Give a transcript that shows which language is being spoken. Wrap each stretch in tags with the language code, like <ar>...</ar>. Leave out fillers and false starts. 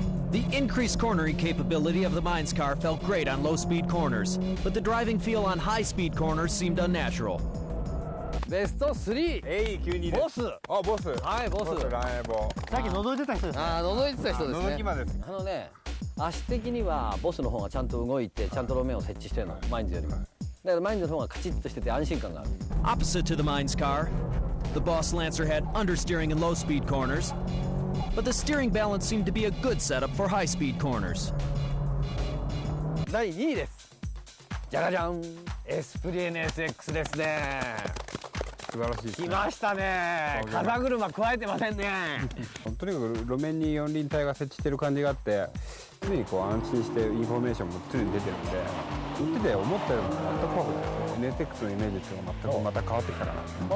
<en>The increased cornering capability of the Mines car felt great on low-speed corners, but the driving feel on high-speed corners seemed unnatural.</en> <ja>ベスト3ボスボスはいボスランエボさっき覗いてた人ですね覗いてた人ですね覗き魔です足的にはボスの方がちゃんと動いてちゃんと路面を設置してるのマインズよりもだからマインズの方がカチッとしてて安心感がある</ja> <en>Opposite to the Mines car, the Boss Lancer had understeering in low-speed corners, but the steering balance seemed to be a good setup for high-speed corners.</en> <ja>第2位ですじゃがじゃんエスプリ NSX ですね素晴らしいですね来ましたね風車加えてませんねとにかく路面に四輪体が設置してる感じがあって常にこう安心してインフォメーションも常に出てるんで乗ってて思ったよりも全く怖くないですよ NSX のイメージっていうのが全くまた変わってきたかな</ja>